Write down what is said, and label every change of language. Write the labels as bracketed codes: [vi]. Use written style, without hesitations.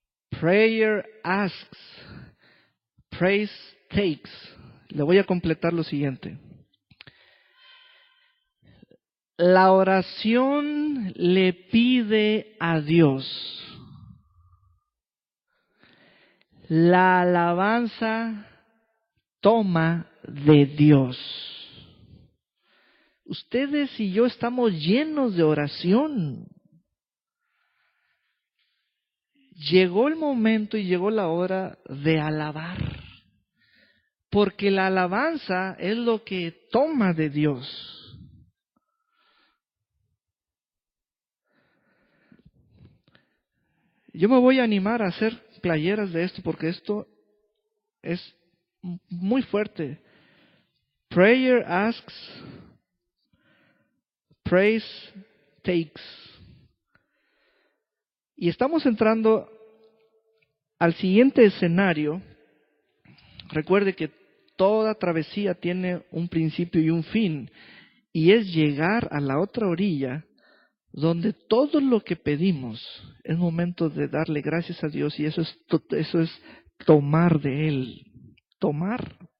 [en] Prayer asks, praise takes. [es] Le voy a completar lo siguiente. La oración le pide a Dios. La alabanza toma de Dios. Ustedes y yo estamos llenos de oración. Llegó el momento y llegó la hora de alabar. Porque la alabanza es lo que toma de Dios. Yo me voy a animar a hacer playeras de esto porque esto es muy fuerte. [en] Prayer asks, praise takes. [es] Y estamos entrando al siguiente escenario. Recuerde que toda travesía tiene un principio y un fin, y es llegar a la otra orilla donde todo lo que pedimos es momento de darle gracias a Dios, y eso es tomar de Él. Tomar.